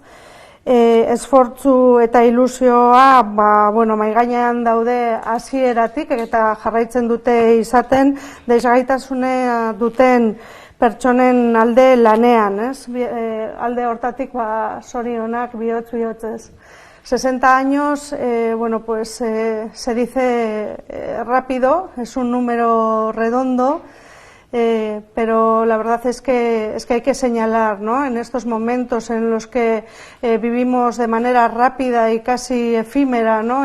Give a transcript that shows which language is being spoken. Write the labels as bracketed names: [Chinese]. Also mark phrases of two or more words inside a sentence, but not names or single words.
[Basque] Esfortzu eta ilusioa mahai gainean daude hasieratik eta jarraitzen dute izaten desgaitasuna duten pertsonen alde lanean, ez? Alde hortatik zorionak bihotzez. [Spanish] 60 años, se dice rápido, es un número redondo, pero la verdad es que hay que señalar, ¿no? En estos momentos en los que vivimos de manera rápida y casi efímera, ¿no?